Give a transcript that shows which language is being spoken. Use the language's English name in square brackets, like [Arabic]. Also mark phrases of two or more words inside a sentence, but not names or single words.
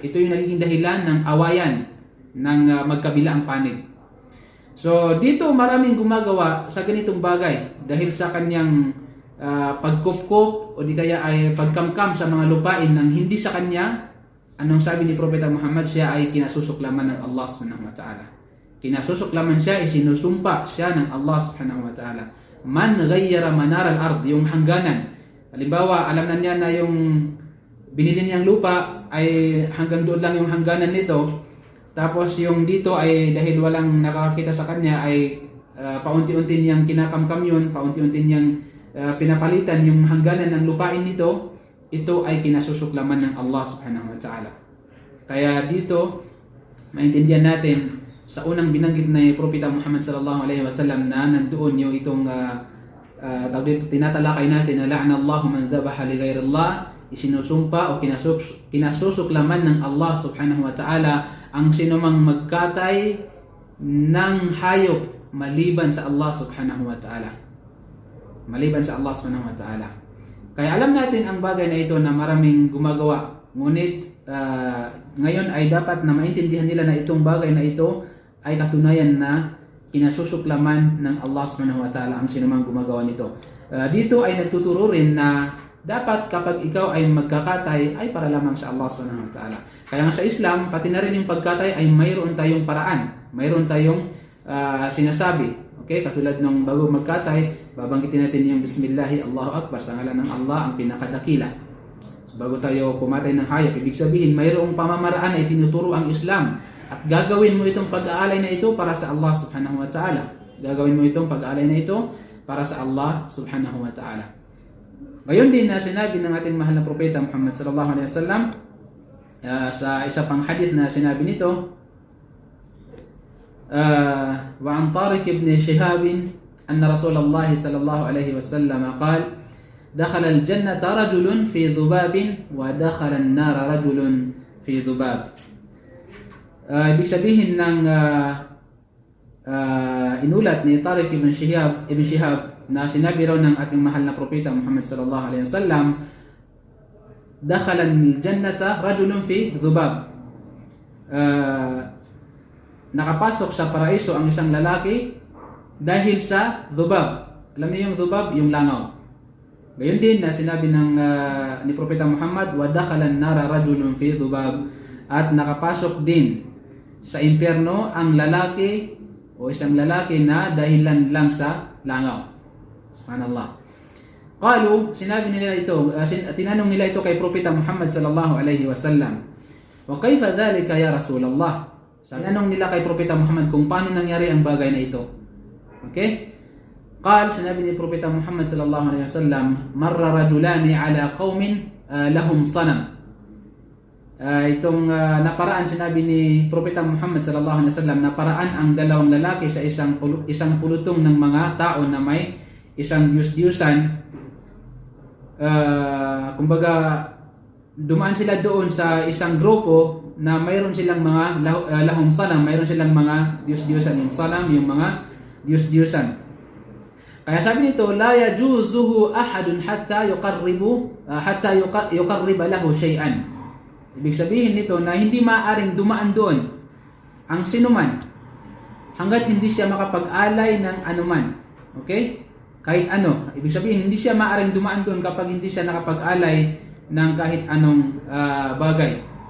[Filipino] Ito yung nagiging dahilan ng awayan ng magkabilaang panig. So dito maraming gumagawa sa ganitong bagay dahil sa kanyang pagkupkup o di kaya ay pagkamkam sa mga lupain ng hindi sa kanya. Anong sabi ni Propeta Muhammad? Siya ay kinasusuklaman ng Allah [Arabic] سبحانه وتعالى. [Filipino] Kinasusuklaman siya, isinusumpa siya ng Allah [Arabic] سبحانه وتعالى. من غير منار الأرض, [Filipino] yung hangganan. Halimbawa, alam na niya na yung binili niyang lupa ay hanggang doon lang yung hangganan nito. Tapos yung dito ay dahil walang nakakakita sa kanya ay paunti-unti niyang kinakamkam yun, paunti-unti niyang pinapalitan yung hangganan ng lupain nito. Ito ay kinasusuklaman ng Allah [Arabic] سبحانه وتعالى. [Filipino] Kaya dito, maintindihan natin sa unang binanggit na Propeta Muhammad [Arabic] صلى الله عليه وسلم [Filipino] na nandoon yung itong tinatalakay natin na [Arabic] لعن الله من ذبح لغير الله, [Filipino] isinusumpa o kinasusuklaman ng Allah [Arabic] سبحانه وتعالى [Filipino] ang sinumang magkatay ng hayop maliban sa Allah [Arabic] سبحانه وتعالى. [Filipino] Maliban sa Allah [Arabic] سبحانه وتعالى. [Filipino] Kaya alam natin ang bagay na ito na maraming gumagawa. Ngunit ngayon ay dapat na maintindihan nila na itong bagay na ito ay katunayan na kinasusuklaman ng Allah [Arabic] سبحانه وتعالى [Filipino] ang sinumang gumagawa nito. Dito ay nagtuturo rin na dapat kapag ikaw ay magkakatay ay para lamang sa Allah [Arabic] سبحانه وتعالى. [Filipino] Kaya nga sa Islam, pati na rin yung pagkatay ay mayroon tayong paraan. Mayroon tayong sinasabi. Okay, katulad nung bago magkatay, babanggitin natin yung [Arabic] بسم الله، الله أكبر, [Filipino] sa ngalan ng Allah ang pinakadakila. So, bago tayo kumatay ng hayop, ibig sabihin mayroong pamamaraan na itinuturo ang Islam at gagawin mo itong pag-aalay na ito para sa Allah [Arabic] سبحانه وتعالى. [Filipino] Gagawin mo itong pag-aalay na ito para sa Allah [Arabic] سبحانه وتعالى. [Filipino] Ngayon din na sinabi ng ating mahal na propeta Muhammad [Arabic] صلى الله عليه وسلم [Filipino] sa isa pang hadith na sinabi nito, [Arabic] وعن طارق بن شهاب أن رسول الله صلى الله عليه وسلم قال دخل الجنة رجل في ذباب ودخل النار رجل في ذباب. [Filipino] Ibig sabihin ng inulat ni Tariq ibn Shihab na sinabi raw ng ating mahal na propeta Muhammad [Arabic] صلى الله عليه وسلم, دخل الجنة رجل في ذباب. [Filipino] Nakapasok sa paraiso ang isang lalaki dahil sa dhubab. Alam niyo yung dhubab, yung langaw. Gayon din na sinabi ng ni Propeta Muhammad, [Arabic] ودخل النار رجل في ذباب, [Filipino] at nakapasok din sa impyerno ang lalaki o isang lalaki na dahilan lang sa langaw. Subhanallah. Qalu, sinabi nila ito, tinanong nila ito kay Propeta Muhammad [Arabic] صلى الله عليه وسلم. وكيف ذلك يا رسول الله? [Filipino] Tinanong nila kay Propeta Muhammad kung paano nangyari ang bagay na ito. Okay? Qal, sinabi ni Propeta Muhammad [Arabic] صلى الله عليه وسلم, مر رجلان على قوم لهم صنم. [Filipino] Itong naparaan, sinabi ni Propeta Muhammad [Arabic] صلى الله عليه وسلم, [Filipino] naparaan ang dalawang lalaki sa isang pulutong ng mga tao na may isang Diyos-Diyosan. Kumbaga dumaan sila doon sa isang grupo na mayroon silang mga [Arabic] لهم صنم, [Filipino] mayroon silang mga Diyos-Diyosan. Yung sanam, yung mga Diyos-Diyosan. Kaya sabi nito, [Arabic] لا يجوزه أحد حتى يقرب له شيئا. [Filipino] Ibig sabihin nito na hindi maaaring dumaan doon ang sinuman hanggat hindi siya makapag-alay ng anuman. Okay? Kahit ano. Ibig sabihin, hindi siya maaaring dumaan doon kapag hindi siya nakapag-alay ng kahit anong bagay.